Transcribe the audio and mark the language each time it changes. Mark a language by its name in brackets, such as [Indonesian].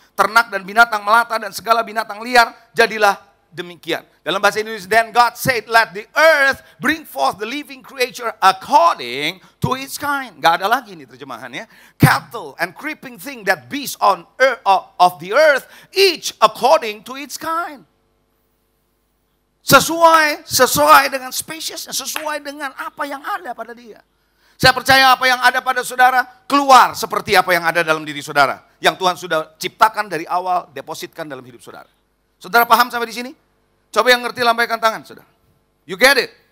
[Indonesian] Ternak dan binatang melata dan segala binatang liar. Jadilah demikian. Dalam bahasa Indonesia, [English] then God said, let the earth bring forth the living creature according to its kind. [Indonesian] Gak ada lagi ini terjemahannya. [English] Cattle and creeping thing that beast on earth, of the earth, each according to its kind. [Indonesian] Sesuai dengan spesiesnya, sesuai dengan apa yang ada pada dia. Saya percaya apa yang ada pada saudara keluar seperti apa yang ada dalam diri saudara. Yang Tuhan sudah ciptakan dari awal, depositkan dalam hidup saudara. Saudara paham sampai di sini? Coba yang ngerti lambaikan tangan, saudara. [English] You get it?